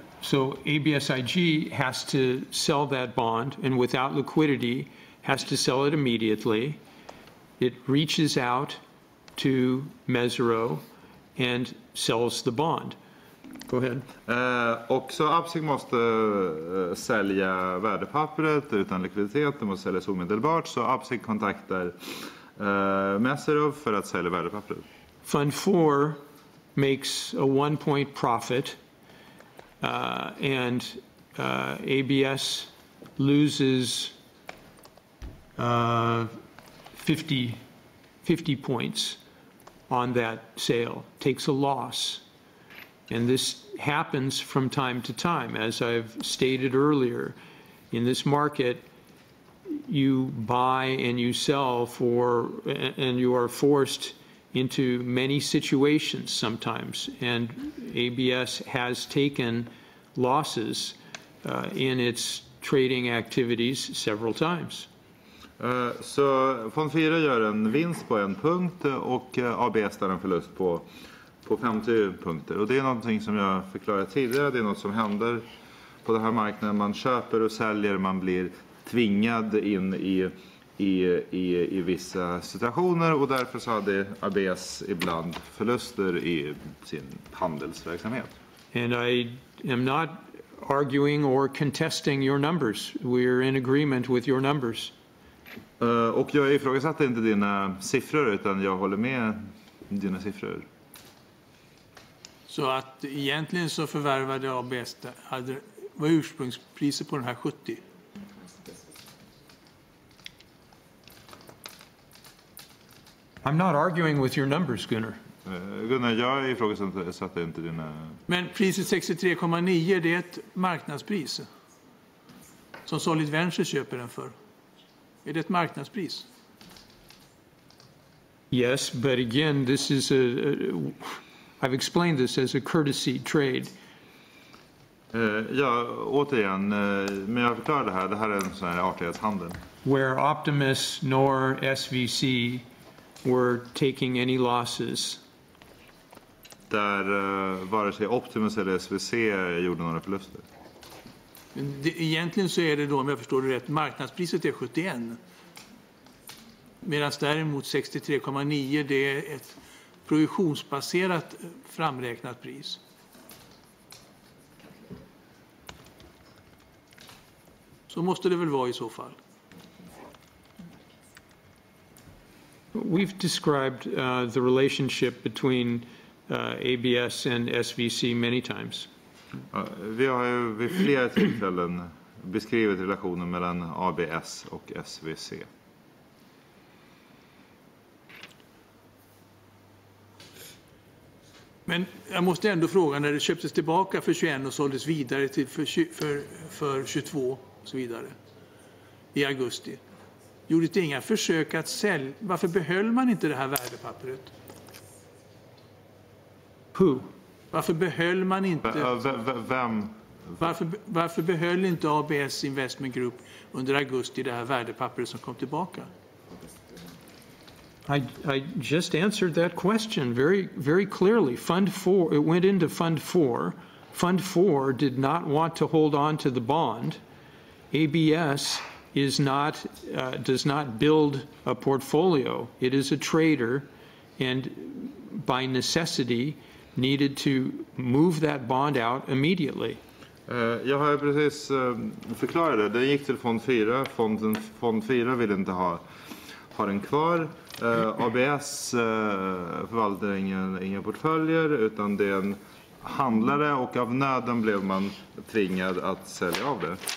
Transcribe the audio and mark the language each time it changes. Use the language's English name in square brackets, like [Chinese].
[English] So ABSIG has to sell that bond, and without liquidity, has to sell it immediately. It reaches out to Mesero and sells the bond. Go ahead. [Swedish] Och så ABSIG måste sälja värdepappret utan likviditet. Det måste säljas omedelbart. Så ABSIG kontaktar Mesero för att sälja värdepappret. [English] Fund 4 makes a 1 point profit. And ABS loses 50 points on that sale, takes a loss. And this happens from time to time. As I've stated earlier, in this market, you buy and you sell and you are forced into many situations sometimes, and ABS has taken losses in its trading activities several times. [Swedish] Så fond 4 gör en vinst på 1 punkt och ABS där en förlust på 50 punkter. Och det är någonting som jag förklarade tidigare, det är något som händer på den här marknaden. Man köper och säljer, man blir tvingad in i vissa situationer och därför så hade ABS ibland förluster i sin handelsverksamhet. [English] And I am not arguing or contesting your numbers. We're in agreement with your numbers. [Swedish] Och jag ifrågasätter inte dina siffror utan jag håller med dina siffror. Så att egentligen så förvärvade ABS var ursprungspriset på den här 70. [English] I'm not arguing with your numbers, Gunnar. [Swedish] Gunnar, jag ifrågasatte inte dina... Men priset 63,9 det är ett marknadspris som Solid Venture köper den för. Är det ett marknadspris? [English] Yes, but again, this is I've explained this as a courtesy trade. [Swedish] Ja, återigen, men jag förklarar det här. Det här är en sån här artighetshandel. [English] Where Optimus nor SVC were taking any losses. [Swedish] Där vare sig Optimus eller SVC gjorde några förluster. Egentligen så är det då, om jag förstår det rätt, marknadspriset är 71. Medan däremot 63,9 det är ett provisionsbaserat framräknat pris. Så måste det väl vara i så fall. [English] We've described the relationship between ABS and SVC many times. [Swedish] Vi har ju vid flera tillfällen beskrivit relationen mellan ABS och SVC. Men jag måste ändå fråga, när det köptes tillbaka för 21 och såldes vidare till för 22 och så vidare i augusti. Gjorde det inga försök att sälja? Varför behöll man inte det här värdepappret? [English] Who? [Swedish] Varför behöll man inte? Vem? Varför behöll inte ABS Investment Group under augusti det här värdepappret som kom tillbaka? [English] I just answered that question very clearly. Fund Four, it went into Fund Four. Fund Four did not want to hold on to the bond. ABS does not build a portfolio. It is a trader, and by necessity needed to move that bond out immediately. [Swedish] Jag har precis förklarat det. Den gick till Fond 4. Fond 4 ville inte ha den kvar. ABS förvaltar inga portföljer, utan det är en handlare, och av nöden blev man tvingad att sälja av det.